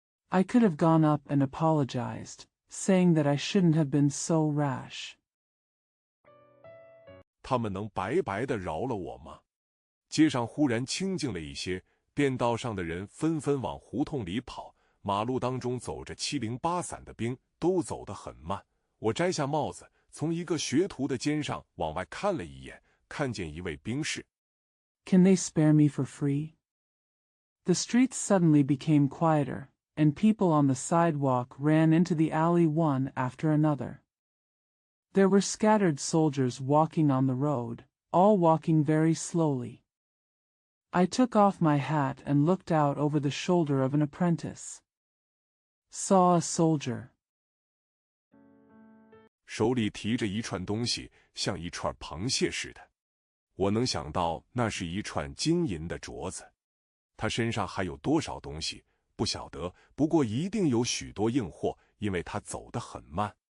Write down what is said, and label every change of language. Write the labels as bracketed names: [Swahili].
[English] I could have gone up and apologized, saying that I shouldn't have been so rash. [Chinese] 他们能白白地饶了我吗？街上忽然清静了一些，便道上的人纷纷往胡同里跑，马路当中走着七零八散的兵，都走得很慢。我摘下帽子，从一个学徒的肩上往外看了一眼，看见一位兵士。 [English] Can they spare me for free? The streets suddenly became quieter, and people on the sidewalk ran into the alley one after another. There were scattered soldiers walking on the road, all walking very slowly. I took off my hat and looked out over the shoulder of an apprentice. Saw a soldier. [Chinese] 手里提着一串东西，像一串螃蟹似的。我能想到那是一串金银的镯子。他身上还有多少东西，不晓得，不过一定有许多硬货，因为他走得很慢。